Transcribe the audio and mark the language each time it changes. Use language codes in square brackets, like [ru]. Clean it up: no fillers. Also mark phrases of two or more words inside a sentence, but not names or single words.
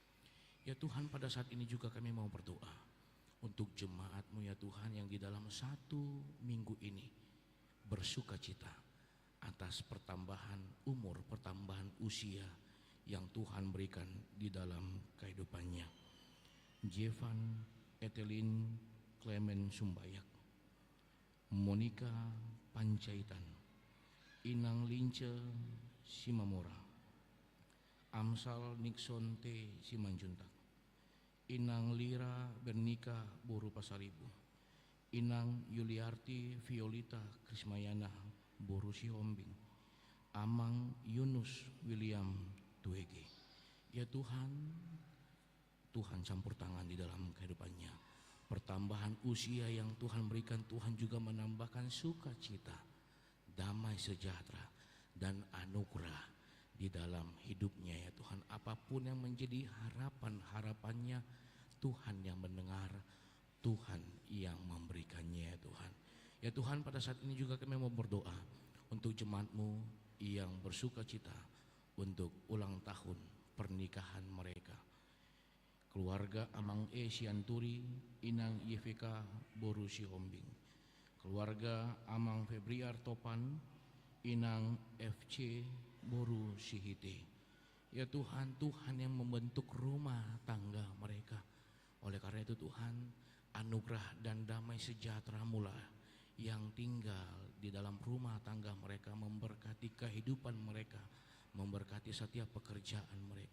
[id] Ya Tuhan, pada saat ini juga kami mau berdoa untuk jemaat-Mu ya Tuhan yang di dalam 1 minggu ini bersuka cita atas pertambahan umur, pertambahan usia yang Tuhan berikan di dalam kehidupannya. Jevan Etelin Clement Sumbayak, Monica Pancaitan, Inang Lince Simamora, Amsal Nixon T Simanjuntak, Inang Lira Bernika Boru Pasaribu, Inang Yuliarti Violita Krismayana Boru Sihombing, Amang Yunus William Tuege. Ya Tuhan, Tuhan campur tangan di dalam kehidupannya. Pertambahan usia yang Tuhan berikan, Tuhan juga menambahkan sukacita, damai sejahtera, dan anugerah di dalam hidupnya ya Tuhan. Apapun yang menjadi harapannya, Tuhan yang mendengar, Tuhan yang memberikannya ya Tuhan. Ya Tuhan, pada saat ini juga kami mau berdoa untuk jemaat-Mu yang bersuka cita untuk ulang tahun pernikahan mereka. Keluarga Amang E Sianturi, Inang YVK Boru Sihombing, keluarga Amang Febriar Topan, Inang FC Boru Sihite. Ya Tuhan, Tuhan yang membentuk rumah tangga mereka. Oleh karena itu Tuhan, anugerah dan damai sejahtera mula yang tinggal di dalam rumah tangga mereka, memberkati kehidupan mereka, memberkati setiap pekerjaan mereka.